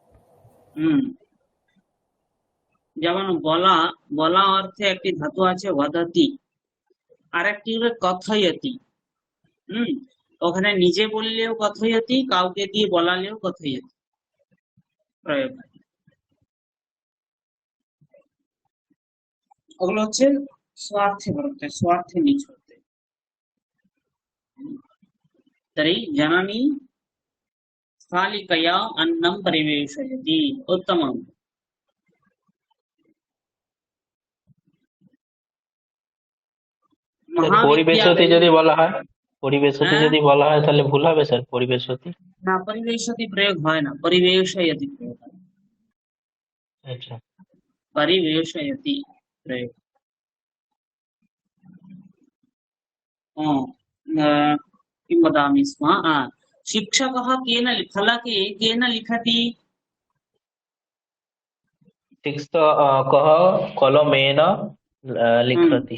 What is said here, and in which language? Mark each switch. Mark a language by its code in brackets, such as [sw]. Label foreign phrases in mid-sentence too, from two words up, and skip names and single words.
[bn] যেমন বলা বলা অর্থে একটি ধাতু আছে বদতি আর একটি হলো কথয়তি ওখানে নিজে বললেও কথয়তি কাউকে দিয়ে বলালেও কথয়তি প্রয়োগ হয় ওগুলো হচ্ছে স্বার্থে বলতে স্বার্থে নিজ করতে তরি জননী [sa] स्थालिकया अन्नं परिवेशयति। उत्तमम्। [bn] স্যার পরিবেশতি [sa] महाविद्यालये [bn] যদি বলা হয়, পরিবেশতি হ্যাঁ যদি বলা হয় তাহলে ভুল হবে স্যার? পরিবেশতি। না, পরিবেশতি প্রয়োগ হয় না, পরিবেশয়তি প্রয়োগ হয়। আচ্ছা। [sa] परिवेशयति प्रयोग। किं वदामि स्म, शिक्षकः फलके केन लिखति? कः कलमेन लिखति।